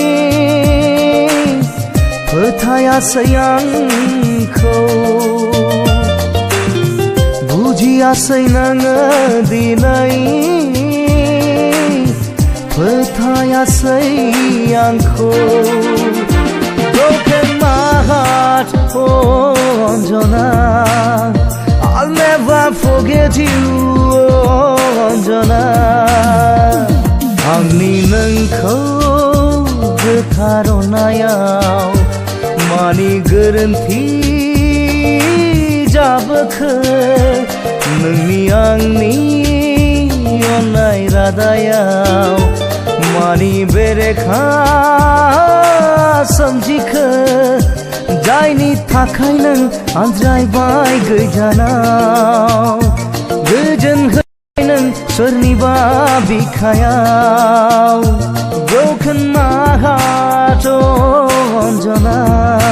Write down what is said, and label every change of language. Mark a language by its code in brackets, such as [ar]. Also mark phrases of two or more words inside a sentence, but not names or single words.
[brx] फोथायासै आंखौ बुजियासै नोङो दिनै फोथायासै आंखौ [en] Broken my heart, oh Anjana, I'll never forget you, oh Anjana. [brx] आंनि नोंखौ गोथार अननायाव मानि गोरोन्थि जाबोखो नोंनि आंनि अननाय रादायाव मानि बेरेखा सोमजिखो जायनि थाखाय नों आनज्रायबाय गोजानाव गोजोन हैबाय नों सोरनिबा बिखायाव [en] Broken my heart, oh Anjana.